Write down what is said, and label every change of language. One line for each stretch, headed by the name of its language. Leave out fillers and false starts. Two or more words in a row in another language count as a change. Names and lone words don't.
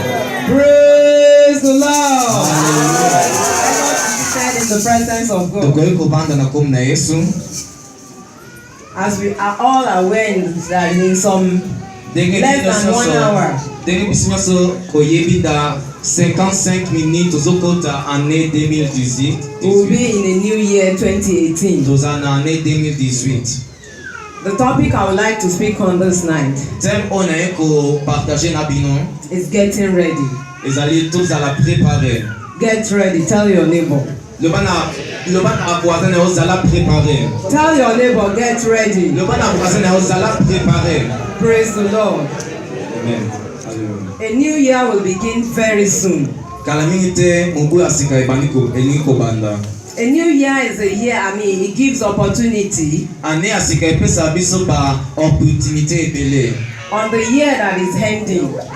English: Praise the Lord. Said in the presence of God. As we are all aware that in some less than 1 hour,
Lingala: 55 minutes tozokota année 2018.
English: We'll be in the new year 2018.
Lingala: Tozana année 2018.
English: The topic I would like to speak on this night
Lingala: Thème on a ko partager na bino
English: is getting ready.
Lingala: Ezali tozala préparer.
English: Get ready. Tell your neighbor.
Lingala: Le bana voisin na ozala préparer.
English: Tell your neighbor, get ready.
Lingala: Le bana voisin na ozala préparer.
English: Praise the Lord. Amen. A new year will begin very soon. A new year is a year, it gives opportunity on the year that is ending.